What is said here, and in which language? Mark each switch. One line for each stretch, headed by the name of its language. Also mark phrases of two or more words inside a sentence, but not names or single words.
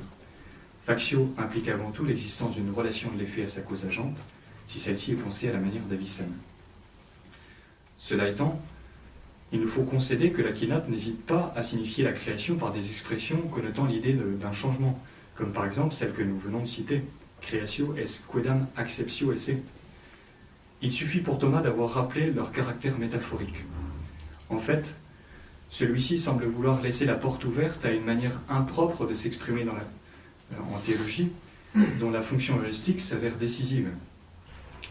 French: Factio implique avant tout l'existence d'une relation de l'effet à sa cause agente, si celle-ci est pensée à la manière d'Avicenne. Cela étant, il nous faut concéder que l'Aquinate n'hésite pas à signifier la création par des expressions connotant l'idée d'un changement, comme par exemple celle que nous venons de citer,
Latin: creatio est quedam acceptio esse.
French: Il suffit pour Thomas d'avoir rappelé leur caractère métaphorique. En fait, celui-ci semble vouloir laisser la porte ouverte à une manière impropre de s'exprimer en théologie, dont la fonction heuristique s'avère décisive.